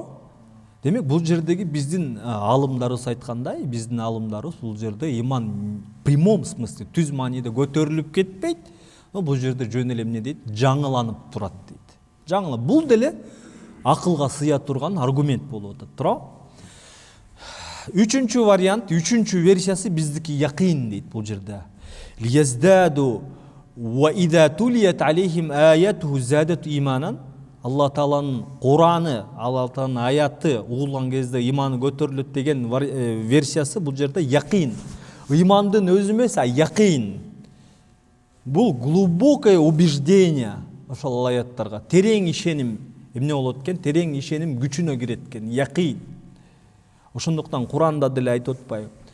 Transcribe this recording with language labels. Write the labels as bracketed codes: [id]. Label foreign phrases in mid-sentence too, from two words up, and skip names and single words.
[ky] Демек, бул жердеги биздин алымдарыбыз айткандай, биздин алымдарыбыз бул жерде ыйман [ru] в прямом смысле, [ky] түз мааниде көтөрүлүп кетпейт. Бул жерде жөн эле эмне дейт? Жаңыланып турат дейт. Жаңыланып. Бул деле акылга сыя турган аргумент болуп атат, туурабы? Үчүнчү вариант, үчүнчү версиясы биздики якин дейт бул жерде. [ar] ليزدادوا وإذا تليت عليهم آياته زادت إيمانا. [ky] Алла Тааланын Кураны, Алла Тааланын аяты угулган кезде иманы көтөрүлөт деген версиясы бул жерде якин. Ыймандын өзү эмес, а якин. Бул [ru] глубокое убеждение [ky] ошол аяттарга, терең ишеним эмне болот экен? Терең ишеним күчүнө кирет экен, якин. Ошондуктан Куранда деле айтып атпайбы?